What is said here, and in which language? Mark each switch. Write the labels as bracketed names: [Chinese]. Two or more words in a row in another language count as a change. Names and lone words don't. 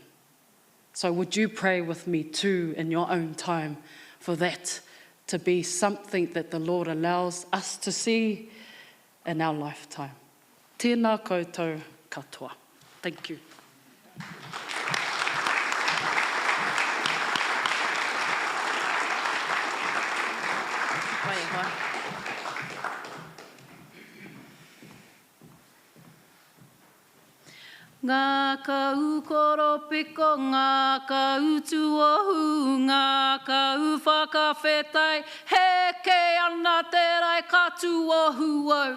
[English] So would you pray with me too in your own time for that to be something that the Lord allows us to see in our lifetime. [Māori] Tēnā koutou katoa. [English] Thank you. [Māori] Ngā kau koropiko, ngā kau tuohu, ngā kau whakawhetai, heke ana te rai ka tuohu au.